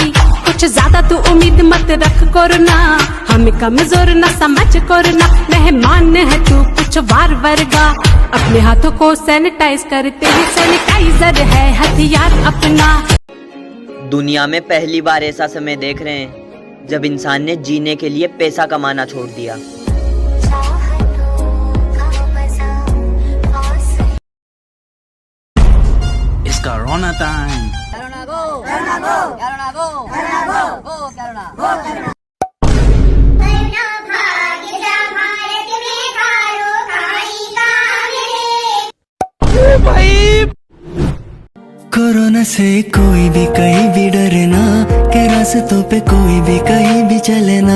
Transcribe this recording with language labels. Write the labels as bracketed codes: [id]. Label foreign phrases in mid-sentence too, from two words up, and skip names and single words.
[hi] कुछ ज्यादा तू उम्मीद मत रख कोरोना, हमें कमजोर न समझ कोरोना। मेहमान है तू कुछ वार वर्गा, अपने हाथों को सैनिटाइज करते ही सैनिटाइजर है हथियार अपना। दुनिया में पहली बार ऐसा समय देख रहे हैं जब इंसान ने जीने के लिए पैसा कमाना छोड़ दिया। [en] It's Corona time. Corona go, Corona go, Corona go, Corona go, go Corona, go Corona. [hi] कोरोना से कोई भी कहीं भी डरे ना, के रास्तों पे कोई भी कहीं भी चले ना।